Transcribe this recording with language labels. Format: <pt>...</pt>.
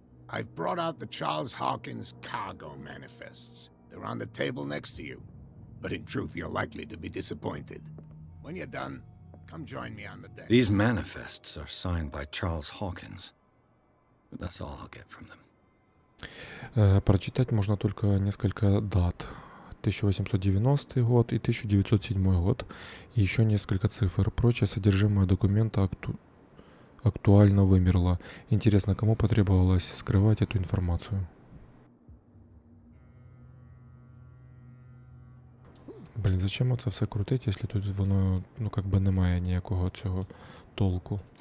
<en>I've brought out the Charles Hawkins cargo manifests. They're on the table next to you. But in truth, you're likely to be disappointed. When you're done, come join me on the deck. These manifests are signed by Charles Hawkins. But that's all I'll get from them.</en> <ru>Прочитать можно только несколько дат. 1890 год и 1907 год. И еще несколько цифр. Прочее содержимое документа актуально вымерло. Интересно, кому потребовалось скрывать эту информацию?</ru> <uk>Блін,</uk> <ru>зачем</ru> <uk>оце все крутить, якщо тут воно, ну, как би немає ніякого цього толку?</uk>